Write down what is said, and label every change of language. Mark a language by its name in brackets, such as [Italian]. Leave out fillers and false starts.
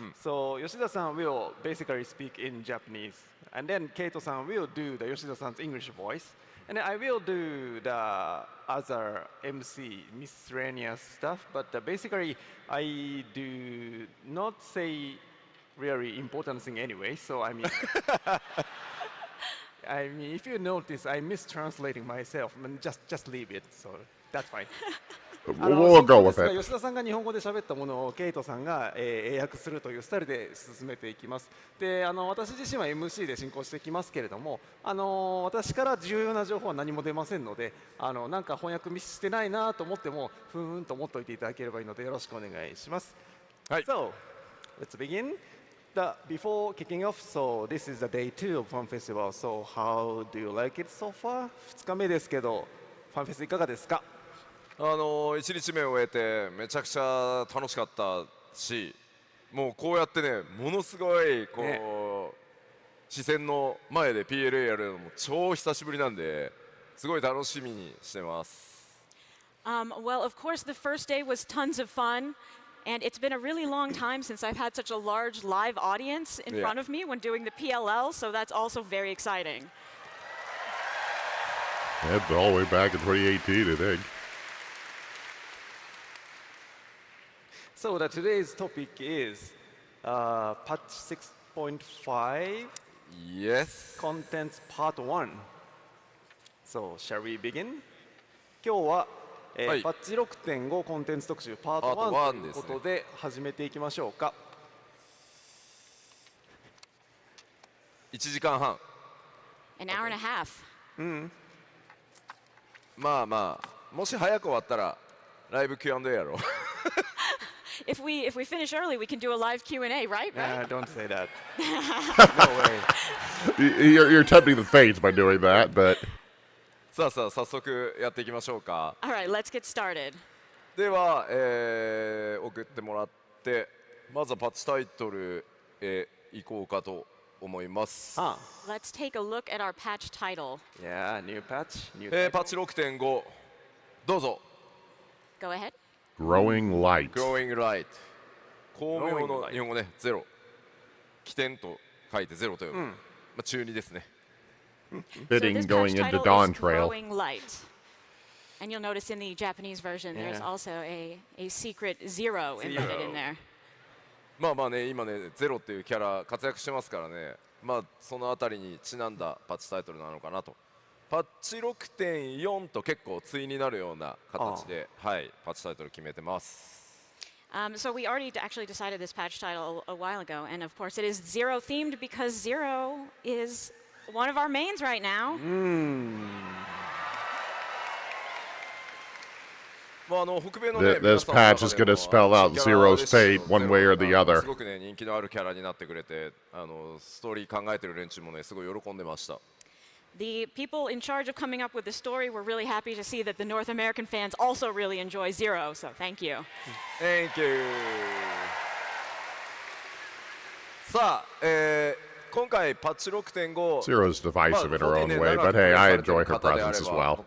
[English] So Yoshida-san will basically speak in Japanese, and then Keito-san will do the Yoshida-san's English voice, and then I will do the other MC miscellaneous stuff. But basically, I do not say really important thing anyway. So I mean. I mean, if you notice, I'm mistranslating myself. I mean, just leave it. So that's fine. We'll go with it. [Japanese] 吉田さんが日本語で喋ったものをケイトさんが英訳するというスタイルで進めていきます。で、私自身は MC で進行していきますけれども、私から重要な情報は何も出ませんので、なんか翻訳ミスしてないなと思っても、ふーんと思っておいていただければいいのでよろしくお願いします。 [English] はい。So, let's begin. Before kicking off, so this is the day 2 of Fan Festival. So how do you like it so far? [Japanese] 2日目ですけど、ファンフェスいかがですか 1日目を終えてめちゃくちゃ楽しかったし、もうこうやってね、ものすごいこう、ね、視線の前で PLA やるのも超久しぶりなんで、すごい楽しみにしてます。 [English] Well, of course, the first day was tons of fun. And it's been a really long time since I've had such a large live audience in front of me when doing the PLL, so that's also very exciting. That's all the way back in 2018, I think. So today's topic is patch 6.5. Yes. Contents part 1. So shall we begin? [Japanese] 今日はパッチ 6.5 コンテンツ特集パート1ということで始めていきましょうか。 1時間半 [English] An hour and a half. [Japanese] まあまあもし早く終わったらライブ Q&A やろう。 [English] If we finish early, we can do a live Q&A, right? Don't say that. You're tempting the fates by doing that, but [Japanese] さあさあ早速やっていきましょうか。 [English] All right, let's get started. [Japanese] では、送ってもらってまずはパッチタイトルへ行こうかと思います。 [English] Let's take a look at our patch title. Yeah, new patch. New [Japanese] パッチ 6.5 どうぞ。 [English] Go ahead. growing light. [Japanese] Growing Light 光明の日本語ねゼロ起点と書いてゼロという、まあ、中2ですね。 [English] So Fitting this going patch into title Dawn is Trail. Growing Light. And you'll notice in the Japanese version, there's Yeah. also a secret zero embedded in there. [Japanese] まあまあね今ねゼロっていうキャラ活躍してますからね、まあそのあたりにちなんだパッチタイトルなのかなと。パッチ 6.4 と結構対になるような形で、はい、パッチタイトル決めてます。 [English] So we already actually decided this patch title a while ago, and of course it is Zero themed because Zero is one of our mains right now. [Japanese] まあ北米のね [English] This patch is going to spell out Zero's fate one way or the other. [Japanese] すごくね人気のあるキャラになってくれて、ストーリー考えてる連中もねすごい喜んでました。 [English] The people in charge of coming up with the story were really happy to see that the North American fans also really enjoy Zero, so thank you. Thank you. [Japanese] さあ、今回パッチ 6.5 [English] Zero's divisive in her own way, but hey, I enjoy her presence as well.